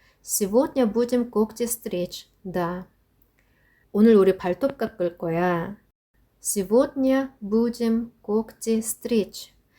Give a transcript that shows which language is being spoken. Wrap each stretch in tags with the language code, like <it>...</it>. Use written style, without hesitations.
<ru>Сегодня будем когти стричь. Да.</ru> <ko>오늘 우리 발톱 깎을 거야.</ko> <ru>Сегодня будем когти стричь.</ru>